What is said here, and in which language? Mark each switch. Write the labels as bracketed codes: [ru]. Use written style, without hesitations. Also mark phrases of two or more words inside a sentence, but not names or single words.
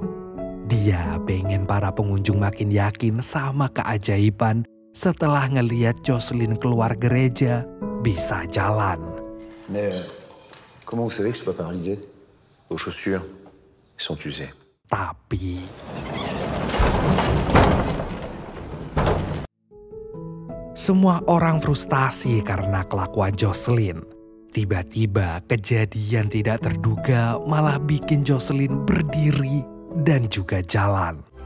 [id] Dia pengen para pengunjung makin yakin sama keajaiban setelah ngeliat Jocelyn keluar gereja bisa jalan. [fr] Mais comment vous savez que je suis pas paralysé? Vos chaussures sont usées. [id] Tapi semua orang frustasi karena kelakuan Jocelyn. Tiba-tiba kejadian tidak terduga malah bikin Jocelyn berdiri dan juga jalan.